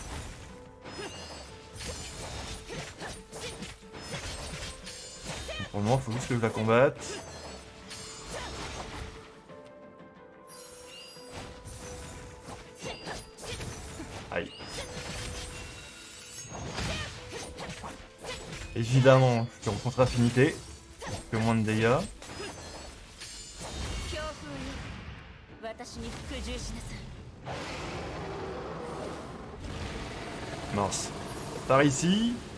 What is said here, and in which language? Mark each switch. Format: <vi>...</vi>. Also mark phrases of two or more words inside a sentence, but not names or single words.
<fr>Pour le moment, il faut juste que je la combatte. Aïe. Évidemment, je suis en contre-affinité. Que moins de dégâts.</fr> <ja>強風よ。私に服従しなさい。</ja> <fr>Mince. Par ici.</fr>